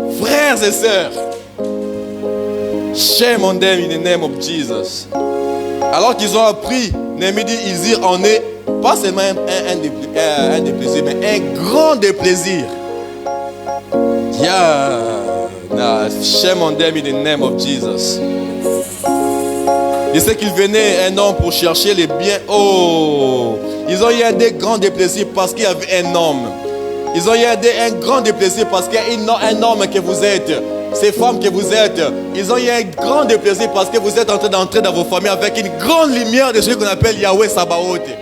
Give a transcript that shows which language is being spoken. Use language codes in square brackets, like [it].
[fr] Frères et sœurs, [en] shame on them in the name of Jesus. [fr] Alors qu'ils ont appris, Néhémie dit, ils irent en eux, pas seulement un déplaisir, mais un grand déplaisir. [en] Yeah, shame on them in the name of Jesus. [fr] Il sait qu'il venait un homme pour chercher les biens. Oh, ils ont eu un grand déplaisir parce qu'il y avait un homme. Ils ont eu un grand déplaisir parce qu'il y a un homme que vous êtes. Ces femmes que vous êtes. Ils ont eu un grand déplaisir parce que vous êtes en train d'entrer dans vos familles avec une grande lumière de celui qu'on appelle Yahweh Sabaoth.